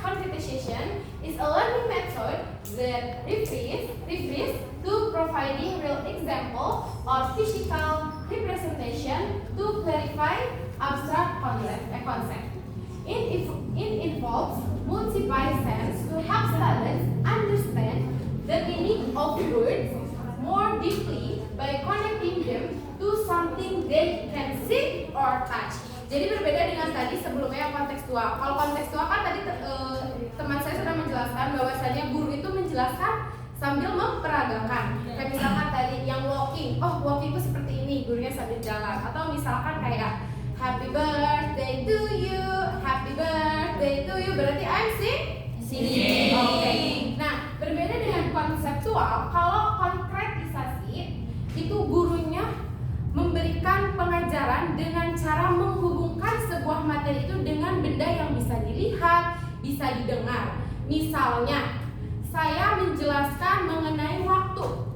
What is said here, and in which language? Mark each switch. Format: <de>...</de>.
<en>Concretization is a learning method that refers to providing real example or physical representation to clarify abstract concept. It involves multiple sense to help students understand the meaning of words more deeply by connecting them to something they can see or touch.</en> <id>Jadi berbeda dengan tadi sebelumnya yang kontekstual. Kalau kontekstual kan tadi teman saya sudah menjelaskan bahwasanya guru itu menjelaskan sambil memperagakan. Kayak misalkan tadi yang walking, oh walking itu seperti ini, gurunya sambil jalan. Atau misalkan kayak</id> <en>happy birthday to you,</en> <id>happy birthday to you, berarti</id> <en>I'm singing.</en> <id>Oke. Nah, berbeda dengan konseptual. Kalau konkretisasi itu gurunya memberikan pengajaran dengan cara menghubungkan sebuah materi itu dengan benda yang bisa dilihat, bisa didengar. Misalnya, saya menjelaskan mengenai waktu.</id>